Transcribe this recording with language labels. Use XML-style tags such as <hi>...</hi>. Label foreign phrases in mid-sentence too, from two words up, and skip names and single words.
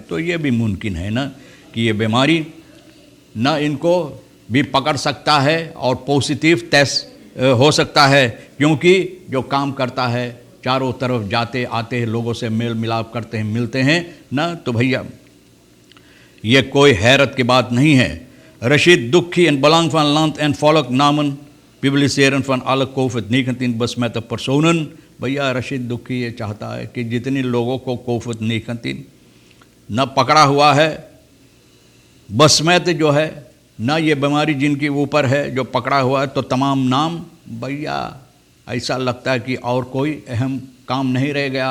<hns>तो ये भी मुमकिन है न कि ये बीमारी न इनको भी पकड़ सकता है और पॉजिटिव टेस्ट हो सकता है, क्योंकि जो काम करता है चारों तरफ जाते आते हैं, लोगों से मेल मिलाप करते हैं, मिलते हैं न। तो भैया ये कोई हैरत की बात नहीं है।</hns> <nl>रशीद दुखी en belang van land en volk namen publiceren van alle COVID-19 besmette personen।</nl> <hns>भैया रशीद दुखी ये चाहता है कि जितनी लोगों को COVID-19 न पकड़ा हुआ है, बसमत जो है न ये बीमारी जिनके ऊपर है जो पकड़ा हुआ है, तो तमाम नाम भैया ऐसा लगता है कि और कोई अहम काम नहीं रह गया।</hns>